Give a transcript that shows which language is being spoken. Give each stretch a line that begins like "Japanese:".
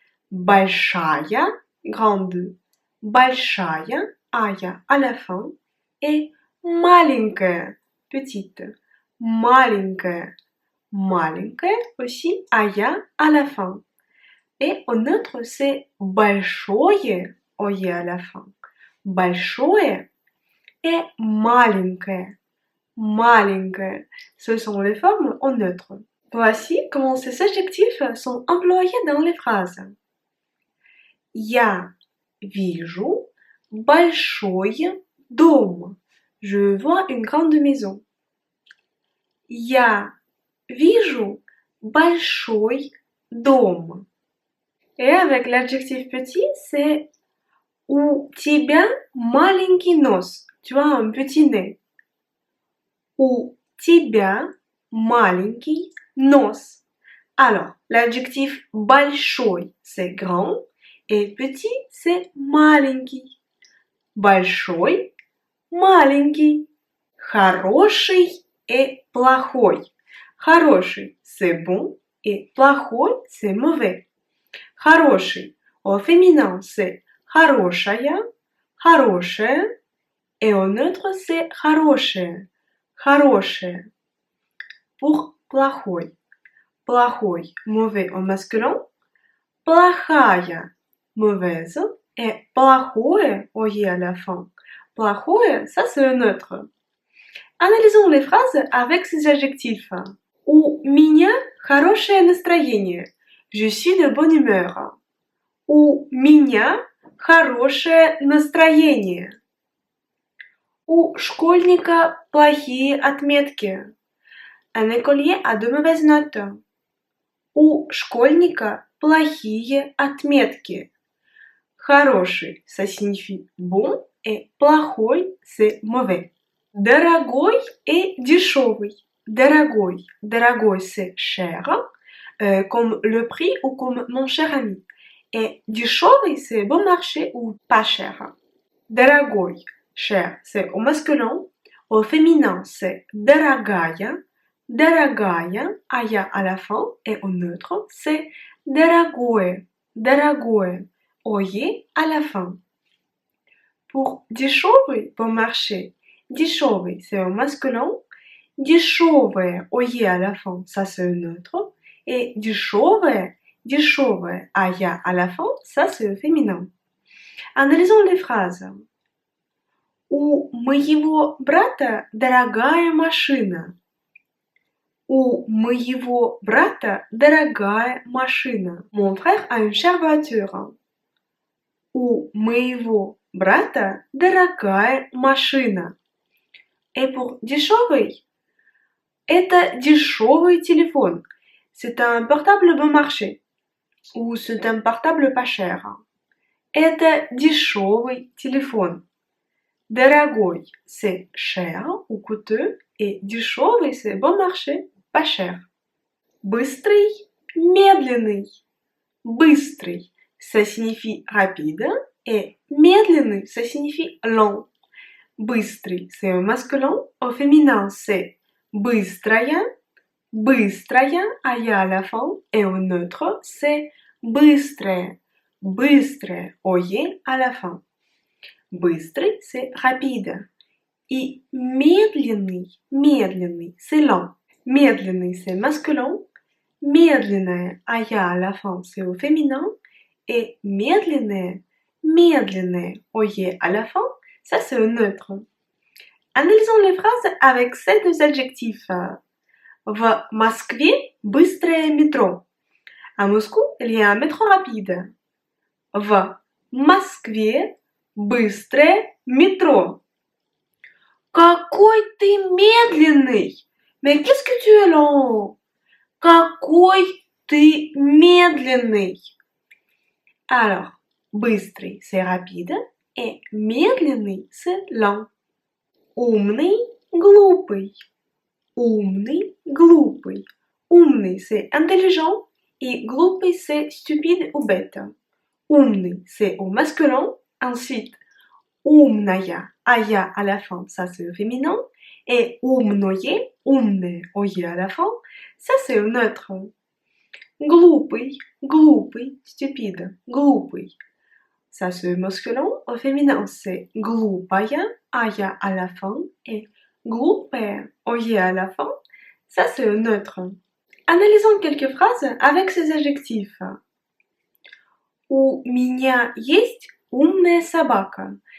French: Большая, grande. Большая, ая à la fin. Et маленькая, petite. Маленькая, маленькая, aussi ая à la fin. Et au neutre, c'est большое, oye à la fin.
Russian: Большое et маленькое. Маленькое.
French: Ce sont les formes au neutre. Voici comment ces adjectifs sont employés dans les phrases.
Russian: Я вижу большой дом.
French: Je vois une grande maison.
Russian: Я вижу большой дом.
French: Et avec l'adjectif petit, c'est
Russian: у тебя маленький нос.
French: Tu as un petit nez.
Russian: У тебя маленький нос.
French: Alors, l'adjectif большой, c'est grand, et petit, c'est маленький.
Russian: Большой, маленький. Хороший et плохой.
French: Хороший, c'est bon, et плохой, c'est mauvais. Хороший. Au féminin, c'est хорошая, хорошая. Et au neutre, c'est хорошее, хорошее. Pour плохой. Плохой, mauvais au masculin. Плохая, mauvaise. Et плохое, oye à la fin. Плохое, ça c'est le neutre. Analysons les phrases avec ces adjectifs.
Russian: У меня хорошее настроение.
French: Je suis de bonne humeur.
Russian: У меня хорошее настроение. У школьника плохие отметки.
French: Un écolier a de mauvaises notes.
Russian: У школьника плохие отметки.
French: Хороший, ça signifie bon, et плохой, c'est mauvais.
Russian: Дорогой et дешевый. Дорогой.
French: Дорогой, c'est cher, comme le prix ou comme mon cher ami. Et дешевый, c'est bon marché ou pas cher. Дорогой, cher, c'est au masculin. Au féminin, c'est дорогая. Дорогая, ая à la fin. Et au neutre, c'est дорогое. Дорогое, oye à la fin. Pour дешевый, bon marché. Дешевый, c'est au masculin. Дешевое, oye à la fin, ça c'est le neutre. Et дешевое, дешевое, ая à la fin, ça c'est le féminin. Analysons les phrases.
Russian: У моего брата дорогая машина. У моего брата дорогая машина.
French: Mon frère a une chère voiture.
Russian: У моего брата дорогая машина.
French: Et pour
Russian: дешевый, это дешевый телефон.
French: C'est un portable bon marché. Ou c'est un portable pas cher.
Russian: Это дешевый телефон.
French: Дорогой, c'est cher ou coûteux. Et дешевый, c'est bon marché, pas cher.
Russian: Быстрый, медленный.
French: Быстрый, ça signifie rapide. Et медленный, ça signifie lent. Быстрый, c'est au masculin. Au féminin, c'est быстрая. Быстрая, ая à la fin. Et au neutre, c'est быстрое. Быстрое, oye à la fin. Быстрый, c'est rapide. И медленный, c'est lent. Медленный, c'est masculin. Медленное, ая à la fin, c'est au féminin. Et медленное, oye à la fin, ça c'est au neutre. Analysons les phrases avec ces deux adjectifs.
Russian: В Москве быстрое métro.
French: À Moscou, il y a un métro rapide.
Russian: В Москве быстрое métro. Какой ты медленный!
French: Mais qu'est-ce que tu es lent?
Russian: Какой ты медленный!
French: Alors, быстрый, c'est rapide, et медленный, c'est lent.
Russian: Умный, глупый. Умный, глупый.
French: Умный, c'est intelligent, et глупый, c'est stupide ou bête. Умный, c'est au masculin. Ensuite, умная, ая à la fin, ça c'est au féminin. Et умное, умное, ое à la fin, ça c'est au neutre. Глупый, stupide, глупый. Ça c'est au masculin. Au féminin, c'est глупая, ая à la fin. Et глупая, ое à la fin, ça c'est au neutre. Analysons quelques phrases avec ces adjectifs.
Russian: У меня есть умная собака.